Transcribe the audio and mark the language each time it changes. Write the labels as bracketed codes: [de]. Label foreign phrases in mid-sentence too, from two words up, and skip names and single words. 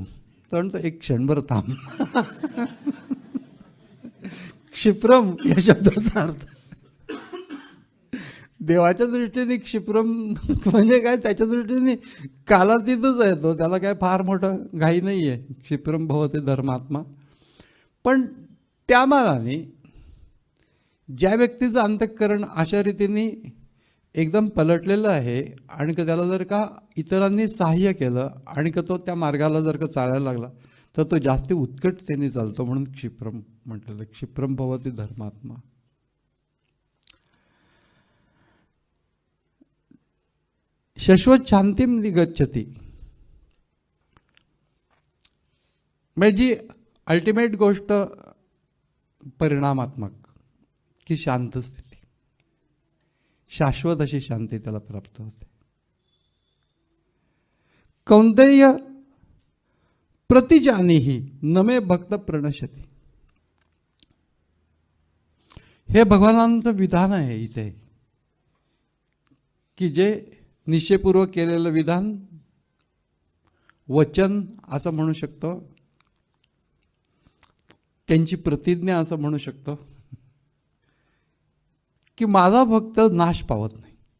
[mr] तर म्हणतो एक क्षणभर थांब. क्षिप्रम या शब्दाचा अर्थ देवाच्या दृष्टीने क्षिप्रम म्हणजे काय, त्याच्या दृष्टीने कालातीतच आहे तो, त्याला काय फार मोठं घाई नाही आहे. [sa] क्षिप्रम भवते धर्मात्मा. [mr] पण त्या मानाने ज्या व्यक्तीचं अंतःकरण अशा रीतीने एकदम पलटलेलं आहे आणि त्याला जर का इतरांनी सहाय्य केलं आणि तो त्या मार्गाला जर का चालायला लागला तर तो जास्ती उत्कटतेने चालतो. म्हणून क्षिप्रम म्हटलेलं. [sa] क्षिप्रम भवती धर्मात्मा. शाश्वत शांतीम निगच्छति. [mr] म्हणजे जी अल्टिमेट गोष्ट परिणामात्मक की शांत स्थिती, शाश्वत अशी शांती त्याला प्राप्त होते. [sa] कौंतेय प्रतिजानीहि नमे भक्त प्रणश्यति. [mr] हे भगवानांचं विधान आहे इथे की जे निश्चयपूर्वक केलेलं विधान, वचन असं म्हणू शकतो, त्यांची प्रतिज्ञा असं म्हणू शकतो की माझा भक्त नाश पावत नाही.